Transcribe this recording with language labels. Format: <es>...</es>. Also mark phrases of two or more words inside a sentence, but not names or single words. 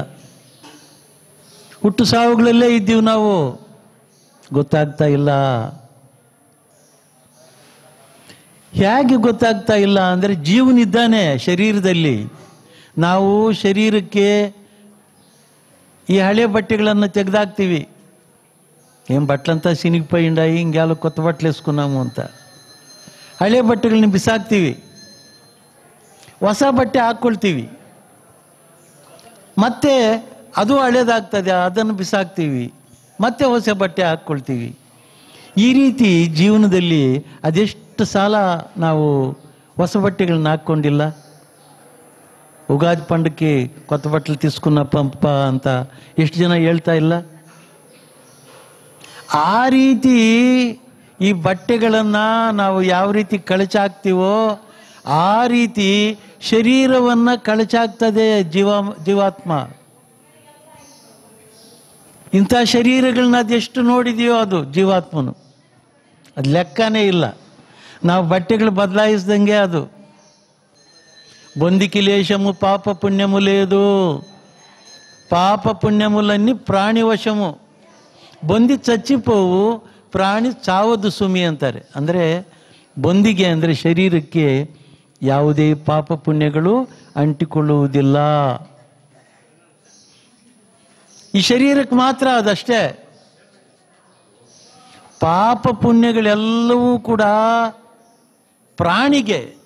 <kn>ಹುಟ್ಟು ಸಾವುಗಳಲ್ಲೇ ಇದ್ದೀವಿ ನಾವು, ಗೊತ್ತಾಗ್ತಾ ಇಲ್ಲ. ಹೇಗೆ ಗೊತ್ತಾಗ್ತಾ ಇಲ್ಲ ಅಂದರೆ, ಜೀವನಿದ್ದಾನೆ ಶರೀರದಲ್ಲಿ. ನಾವು ಶರೀರಕ್ಕೆ ಈ ಹಳೆ ಬಟ್ಟೆಗಳನ್ನು ತೆಗೆದಾಕ್ತೀವಿ.</kn> <te>ఏం బట్టలంతా చినిగిపోయిండాయి, ఇంకేలో కొత్త బట్టలు వేసుకున్నాము ಅಂತ.</te> <kn>ಹಳೆ ಬಟ್ಟೆಗಳನ್ನ ಬಿಸಾಕ್ತೀವಿ, ಹೊಸ ಬಟ್ಟೆ ಹಾಕ್ಕೊಳ್ತೀವಿ. ಮತ್ತೆ ಅದು ಹಳೇದಾಗ್ತದೆ, ಅದನ್ನು ಬಿಸಾಕ್ತೀವಿ, ಮತ್ತೆ ಹೊಸ ಬಟ್ಟೆ ಹಾಕ್ಕೊಳ್ತೀವಿ. ಈ ರೀತಿ ಜೀವನದಲ್ಲಿ ಅದೆಷ್ಟು ಸಾಲ ನಾವು ಹೊಸ ಬಟ್ಟೆಗಳನ್ನ ಹಾಕ್ಕೊಂಡಿಲ್ಲ.</kn> <te>ఉగాది పండుగకి కొత్త బట్టలు తీసుకున్న పంప</te> <kn>ಅಂತ ಎಷ್ಟು ಜನ ಹೇಳ್ತಾ ಇಲ್ಲ? ಆ ರೀತಿ ಈ ಬಟ್ಟೆಗಳನ್ನು ನಾವು ಯಾವ ರೀತಿ ಕಳಚಾಕ್ತೀವೋ ಆ ರೀತಿ ಶರೀರವನ್ನು ಕಳಚಾಕ್ತದೆ ಜೀವಾತ್ಮ. ಇಂಥ ಶರೀರಗಳನ್ನ ಅದೆಷ್ಟು ನೋಡಿದೆಯೋ ಅದು ಜೀವಾತ್ಮನು, ಅದು ಲೆಕ್ಕನೇ ಇಲ್ಲ. ನಾವು ಬಟ್ಟೆಲು ಬದಲಾಯಿಸ್ದಂಗೆ ಅದು.</kn> <te>బొందికి లేశము పాప పుణ్యము లేదు. పాప పుణ్యములన్నీ ప్రాణి వశము. బొంది చచ్చిపోవు, ప్రాణి చావదు సుమి</te> <kn>ಅಂತಾರೆ. ಅಂದರೆ ಬೊಂದಿಗೆ ಅಂದರೆ ಶರೀರಕ್ಕೆ ಯಾವುದೇ ಪಾಪ ಪುಣ್ಯಗಳು ಅಂಟಿಕೊಳ್ಳುವುದಿಲ್ಲ. ಈ ಶರೀರಕ್ಕೆ ಮಾತ್ರ ಅದಷ್ಟೇ. ಪಾಪ ಪುಣ್ಯಗಳೆಲ್ಲವೂ ಕೂಡ ಪ್ರಾಣಿಗೆ.</kn>